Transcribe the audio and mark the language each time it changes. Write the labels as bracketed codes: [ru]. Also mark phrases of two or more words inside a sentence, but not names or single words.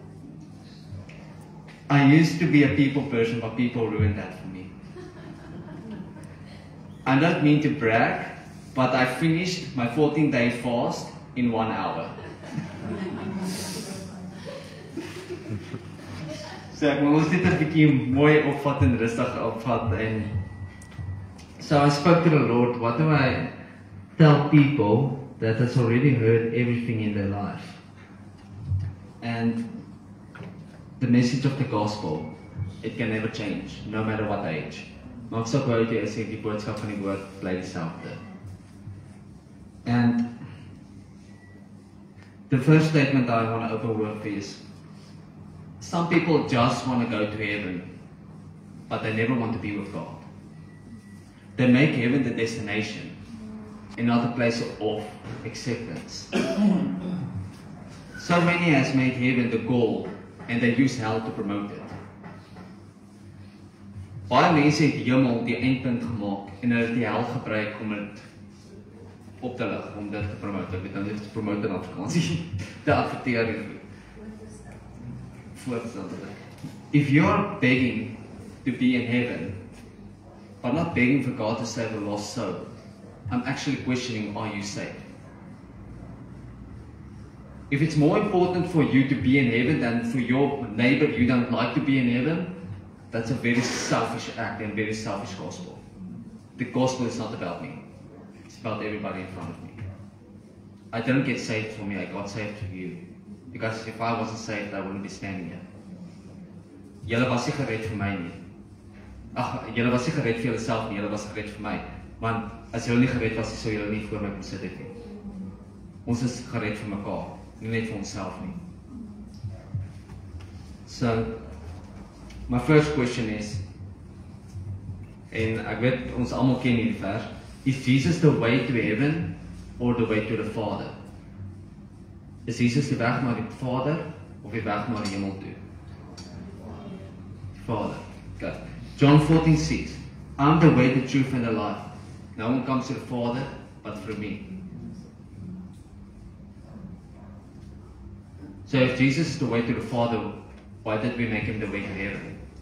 [en] I used to be a people person, but people ruined that for me. I don't mean to brag, but I finished my 14-day fast in 1 hour. So [af] ek moet ons dit 'n bietjie mooi opvat en rustig opvat en [en] so I spoke to the Lord, what do I tell people that has already heard everything in their life? And the message of the gospel, it can never change, no matter what age. [af] Maar ek sal wou jy sê die boodskap van die woord bly dieselfde. [en] And the first statement I want to open with is, some people just want to go to heaven, but they never want to be with God. They make heaven the destination, and not a place of acceptance. So many has made heaven the goal, and they use hell to promote it. [af] Baie mense het die hemel die eindpunt gemaak, en hulle het die hel gebruik om dit op te lig, om dit te promote. Ek weet nou nie te promote in Afrikaans, te adverteer. [en] If you're begging to be in heaven, but not begging for God to save a lost soul, I'm actually questioning, are you saved? If it's more important for you to be in heaven than for your neighbor you don't like to be in heaven, that's a very selfish act and very selfish gospel. The gospel is not about me. It's about everybody in front of me. I didn't get saved for me, I got saved for you. Because if I wasn't saved, I wouldn't be standing here. [af] Julle was nie gered vir my nie. Ag, julle was nie gered vir julleself nie, julle was gered vir my. Want as julle nie gered was, sou julle nie voor my kon sit het nie. Ons is gered vir mekaar, nie net vir onsself nie. [en] So, my first question is, [af] en ek weet ons almal ken hierdie vers, [en] is Jesus the way to heaven or the way to the Father? [af] Is Jesus die weg na die Vader of die weg na die hemel toe? [en] Father. Okay. John 14:6. I'm the way, the truth and the life. No one comes to the Father but through me. So if Jesus is the way to the Father, why did we make him the way to heaven?